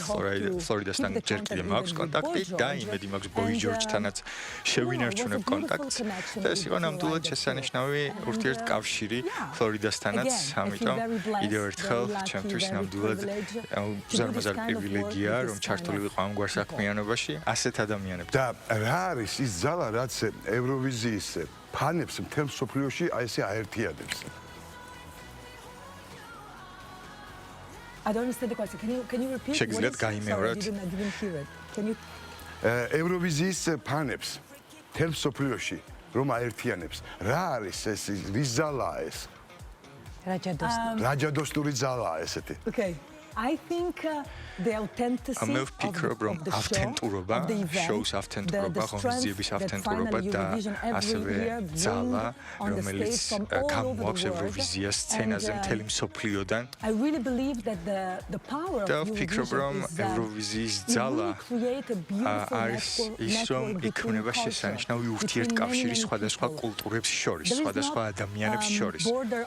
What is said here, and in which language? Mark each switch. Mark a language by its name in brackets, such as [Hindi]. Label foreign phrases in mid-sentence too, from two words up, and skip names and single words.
[Georgian] ფლორიდასთან ჯერ კიდევ მაქვს კონტაქტი და იმედი მაქვს ბოი ჯორჯთანაც შევინარჩუნებ კონტაქტს და ეს იყო ნამდვილად შესანიშნავი ურთიერთკავშირი ფლორიდასთანაც, ამიტომ კიდევ ერთხელ ჩემთვის ნამდვილად უზარმაზარი პრივილეგიაა, რომ ჩართული ვიყო ამ გვარ საქმიანობაში ასეთ ადამიანებთან. და რა არის ის ძალა, რაც ევროვიზიის ფანებს მთელ მსოფლიოში აი ესე აერთიანებს? [English] I don't understand the question. Can you repeat? [Georgian] შეგიძლიათ გაიმეოროთ? [English] I didn't hear it. Can you [Georgian] ევროვიზიის ფანებს მთელ მსოფლიოში რომ აერთიანებს. რა არის ეს? რის ძალაა ეს? რაჯადოსტური ძალაა ესეთი. [English] Okay. I think the authenticity [Georgian] მე ვფიქრობ, რომ ავთენტურობა, შოუს ავთენტურობა, ღონისძიების ავთენტურობა და ასევე ძალა, რომელიც გამოაქვს ევროვიზიას სცენაზე მთელი მსოფლიოდან. და ვფიქრობ, რომ ევროვიზიის ძალა არის ის, რომ იქმნება შესანიშნავი ურთიერთკავშირი სხვადასხვა კულტურებს შორის, სხვადასხვა ადამიანებს შორის.